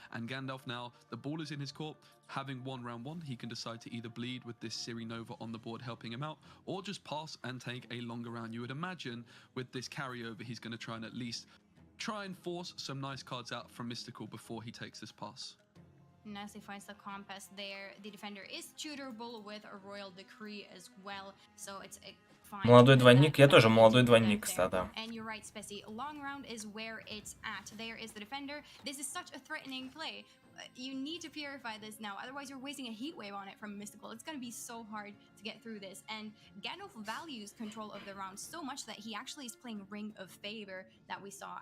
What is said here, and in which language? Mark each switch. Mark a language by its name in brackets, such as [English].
[English] And Gandalf now, the ball is in his court. Having won round 1, he can decide to either bleed with this Siri Nova on the board helping him out, or just pass and take a longer round. You would imagine with this carryover, he's going to try and at least try and force some nice cards out from Mystical before he takes this pass. Nicely finds the compass there. The defender is tutorable with a Royal Decree as well, so it's a [Russian] Молодой двойник, я тоже молодой двойник, кстати. [English] And you're right, Spessy. Long round is where it's at. There is the defender. This is such a threatening play. You need to purify this now, otherwise you're wasting a heat wave on it from Mystical. It's going to be so hard to get through this. And Gandalf values control of the round so much that he actually is playing Ring of Favor that we saw.